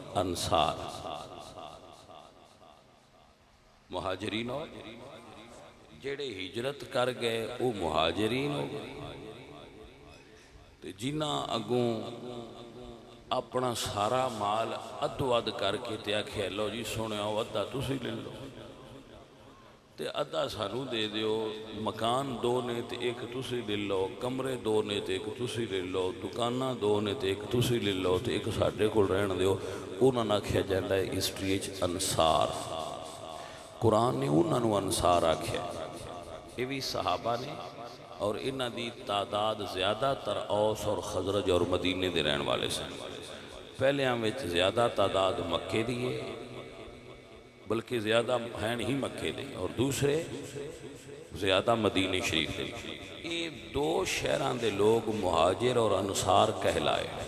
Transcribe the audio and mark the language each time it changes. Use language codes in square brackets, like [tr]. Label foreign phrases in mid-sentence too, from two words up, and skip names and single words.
[ur] انصار، مہاجرین اور جڑے ہجرت کر گئے وہ مہاجرین ہو گئے [pa] تے جنہاں اگوں اپنا سارا مال ادو اد کر کے تے آکھیا لو جی سونے آؤ ادھا تسی لے لو تے ادھا سانو دے دیو مکان دو نے تے ایک تسی لے لو کمرے دو نے تے ایک تسی لے لو دکاناں دو نے تے ایک تسی لے لو تے ایک ساڈے کول رہن دیو انہاں نوں آکھیا جاندا ہے ہسٹری وچ انصار قرآن نے انہاں نوں انصار آکھیا یہ بھی صحابہ نے اور انہاں دی تعداد زیادہ تر اوس اور خزرج اور مدینے دے رہن والے سے پہلے ہم زیادہ تعداد مکے دی ہے بلکہ زیادہ ہیں ہی مکے دے اور دوسرے زیادہ مدینہ شریف دے یہ دو شہران دے لوگ مہاجر اور انصار کہلائے